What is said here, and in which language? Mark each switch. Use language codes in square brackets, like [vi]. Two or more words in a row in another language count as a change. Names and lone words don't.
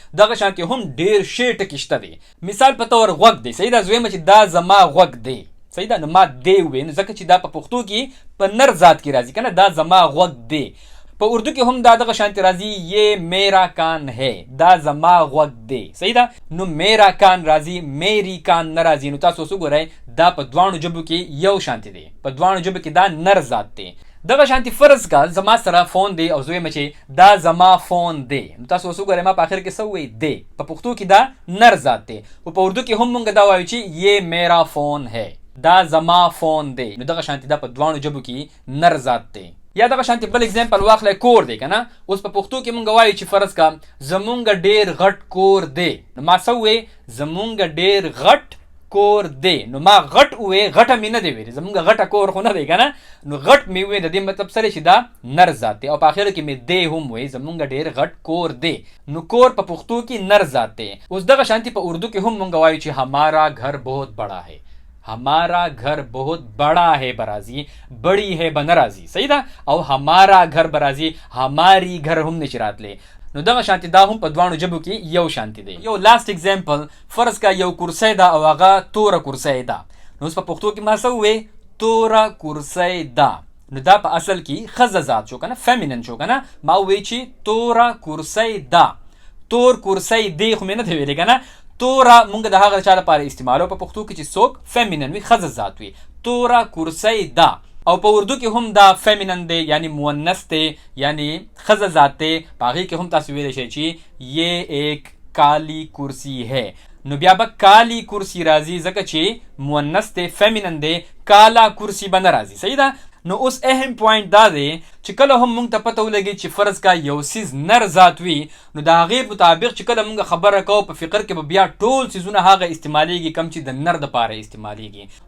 [ps] دغه شانتي هم ډېر ښې ټکي شته دي. مثال په طور غوږ دی. صحیح ده، زه وایم چې دا زما غوږ دی. صحیح ده، نو ما دی ووی، نو ځکه چې دا په پښتو کې په نر ذات کې راځي که نه، دا زما غوږ دی. په اردو کې هم دا دغه شانتي راځي [ur] یہ میرا کان ہے، [ps] دا زما غوږ دی. صحیح ده، نو [ur] میرا کان [ps] راځي [ur] میری کان [ps] نه راځي. نو تاسو اوس وګورئ دا په دواړو ژبو کې یو شانتي دی، په دواړو ژبو کې دا نر ذات دی. دغه شانتي فرض کا زما سره فون دی او زه وایم چې دا زما فون دی، نو تاسو اوس وګورئ ما په اخر کې څه ووی دی. په پښتو کې دا نر ذات دی، او په اردو کې هم مونږ دا وایو چې [ur] یہ میرا فون ہے، [ps] دا زما فون دی. نو دغه شانتي دا په دواړو ژبو کې نر ذات دی. یا دغه شانتي بل اگزامپل واخلی کور دی که نه. اوس په پښتو کې مونږ وایو چې فرض کا زمونږ ډېر غټ کور دی، نو ما څه ووی زمونږ ډېر غټ کور دی. نو ما غټ ووی، غټه مې نه دی ویلې، زمونږ غټه کور خو نه دی که نه، نو غټ مې ووی. د دې مطلب سره چې دا نر ذات دی، او په اخره کې مې دی هم ووی زمونږ ډېر غټ کور دی. نو کور په پښتو کې نر ذات دی. اوس دغه شانتي په اردو کې هم مونږ وایو چې [ur] ہمارا گھر بہت بڑا ہے، ہمارا گھر بہت بڑا ہے برازی، بڑی ہے بنرازی. [ps] صحیح ده، او [ur] ہمارا گھر برازی ہماری گھر [ps] هم نشي راتلی. نو دغه شانتي دا هم په دواړو ژبو کې یو شانتي دی. یو [en] last example, [ps] فرض کا یو کرسی ده او هغه توره کرسی ده. نو اوس په پښتو کې ما څه ووی توره کرسی ده، نو دا په اصل کې ښځه ذات شو که نه، فیمینن شو که نه. ما ووی چې توره کرسی ده، تور کرسی دی خو مې نه دی ویلی که نه. توره مونږ د هغه چا لپاره استعمالو په پښتو کې چې څوک فیمینن وي، ښځه ذات وي. توره کرسی ده، او په اردو کې هم دا فیمینن دی، یعنی مؤنث دی، یعنی ښځه ذات دی. په هغې کې هم تاسو ویلی شئ چې [ur] یہ ایک کالی کرسی ہے، [ps] نو بیا به [ur] کالی کرسی [ps] راځي ځکه چې مؤنث دی، فیمینن دی، [ur] کالا کرسی [ps] به نه راځي. صحیح ده، نو اوس اهم پوینټ دا دی چې کله هم مونږ ته پته ولګي چې فرض کا یو سیز نر ذات وي نو د هغې مطابق چې کله مونږ خبره کوو په فقر کې به بیا ټول سیزونه هغه استعمالیږي کم چې د نر دپاره استعمالیږي.